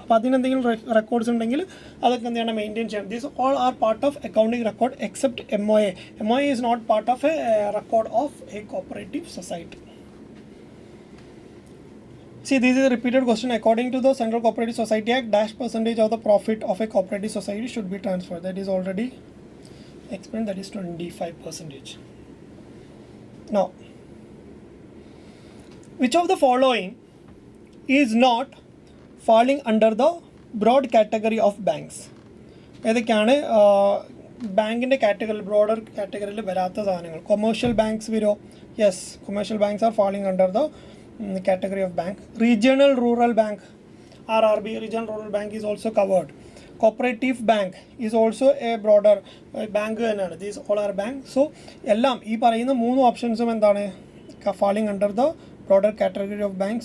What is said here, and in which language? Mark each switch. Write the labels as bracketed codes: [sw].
[ml] അപ്പോൾ അതിനെന്തെങ്കിലും റെക്കോർഡ്സ് ഉണ്ടെങ്കിൽ അതൊക്കെ എന്ത് ചെയ്യണം, മെയിൻറ്റെയിൻ ചെയ്യണം. [en] These all are part of accounting record except MOA. MOA is not part of a record of a cooperative society. See, this is a repeated question. According to the Central Cooperative Society Act, dash percentage of the profit of a cooperative society should be transferred. That is already explained. That is 25%. Now, which of the following is not falling under the broad category of banks? [ml] ഏതൊക്കെയാണ് ബാങ്കിൻ്റെ category, broader കാറ്റഗറിയിൽ വരാത്ത സാധനങ്ങൾ? Commercial banks വരോ? [en] Yes, commercial banks are falling under the category of bank. Regional rural bank, RRB, regional rural bank is also covered. Cooperative bank is also a broader bank thaneyanu. These all are bank. [ml] So ellam ee parayuna moonu options endane [en] falling under the broader category of bank.